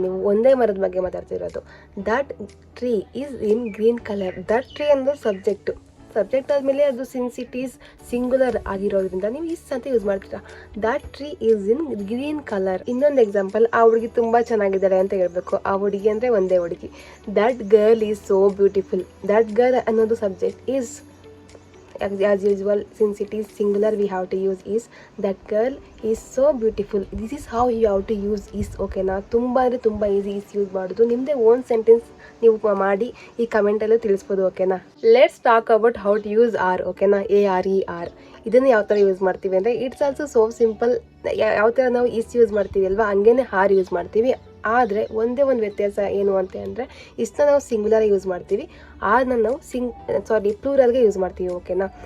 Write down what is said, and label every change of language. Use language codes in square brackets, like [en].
[kn] ನೀವು ಒಂದೇ ಮರದ ಬಗ್ಗೆ ಮಾತಾಡ್ತಿರೋದು. [en] That tree is in green colour. [kn] That tree ಅಂದರೆ ಸಬ್ಜೆಕ್ಟ್ ಆದಮೇಲೆ ಅದು [en] since it is singular [kn] ಆಗಿರೋದ್ರಿಂದ ನೀವು ಇಸ್ ಅಂತ ಯೂಸ್ ಮಾಡ್ತೀರಾ. [en] That tree is in green colour. [kn] ಇನ್ನೊಂದು ಎಕ್ಸಾಂಪಲ್, ಆ ಹುಡುಗಿ ತುಂಬ ಚೆನ್ನಾಗಿದ್ದಾರೆ ಅಂತ ಹೇಳ್ಬೇಕು. ಆ ಹುಡುಗಿ ಅಂದರೆ ಒಂದೇ ಹುಡುಗಿ. [en] That girl is so beautiful. That girl ಅನ್ನೋದು subject is, as usual since it is singular we have to use is. That girl is so beautiful. This is how you have to use is, ಓಕೆನಾ. [kn] ತುಂಬ ಅಂದರೆ ತುಂಬ easy is use ಮಾಡೋದು. ನಿಮ್ಮದೇ own sentence ನೀವು ಮಾಡಿ ಈ ಕಮೆಂಟಲ್ಲೂ ತಿಳಿಸ್ಬೋದು, ಓಕೆನಾ. [en] Let's talk about how to use are, ಓಕೆನಾ. [kn] ARER ಇದನ್ನು ಯಾವ ಥರ ಯೂಸ್ ಮಾಡ್ತೀವಿ ಅಂದರೆ [en] It's also so simple. [kn] ಯಾವ ಥರ ನಾವು ಇಸ್ ಯೂಸ್ ಮಾಡ್ತೀವಿ ಅಲ್ವಾ, ಹಂಗೇನೆ ಆರ್ ಯೂಸ್ ಮಾಡ್ತೀವಿ. ಆದರೆ ಒಂದೇ ಒಂದು ವ್ಯತ್ಯಾಸ ಏನು ಅಂತ ಅಂದರೆ ಇಷ್ಟನ್ನ ನಾವು ಸಿಂಗುಲರ್ ಯೂಸ್ ಮಾಡ್ತೀವಿ, ಆರ್ನ ನಾವು ಪ್ಲೂರಲ್ಗೆ ಯೂಸ್ ಮಾಡ್ತೀವಿ, ಓಕೆನಾ.